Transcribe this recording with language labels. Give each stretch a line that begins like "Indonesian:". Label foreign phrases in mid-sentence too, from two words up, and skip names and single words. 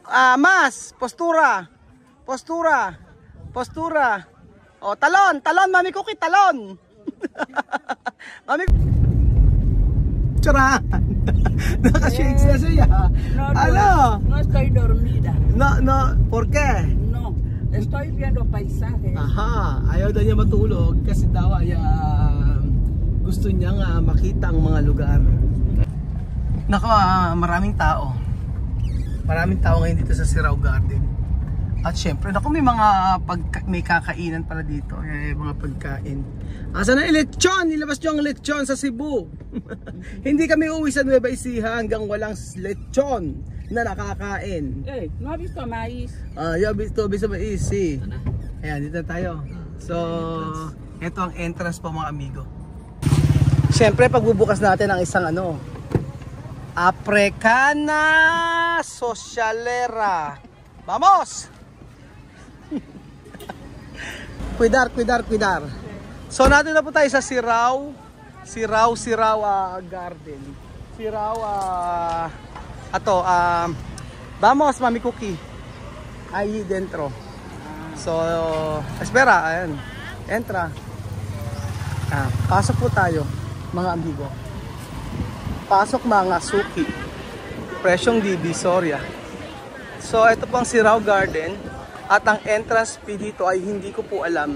Spanish: Mas, postura. Postura. Postura.
Filipino: O, talon, talon, Mami Cookie, talon. Mami Charan. Naka-shakes na siya.
Spanish: No, no estoy dormida. No, ¿por qué? No, estoy viendo paisajes.
Filipino: Aha, ayaw daw niya matulog kasi daw ay gusto niyang makita ang mga lugar. Nako, maraming tao. Maraming tao ngayon dito sa Sirao Garden. At syempre, naku, may kakainan pala dito, mga pagkain. Asa na yung lechon? Nilabas nyo ang lechon sa Cebu. Hindi kami uuwi sa Nueva Ecija hanggang walang lechon na nakakain.
Spanish: Eh, no ha visto maíz? Yo visto maíz, sí.
Filipino: Ayan, dito tayo. So, ito ang entrance po mga amigo. Syempre, pagbubukas natin ang isang Africana Socialera.
Spanish: Vamos! Cuidar.
Filipino: So natin na po tayo sa Sirao Garden.
Spanish: Sirao vamos Mami Cookie. Ahí dentro. So espera, ayan. Entra.
Filipino: Pasok po tayo mga amigo. Pasok mga suki. Presyong Divisoria. So ito pang Sirao Garden. At ang entrance fee dito ay hindi ko po alam.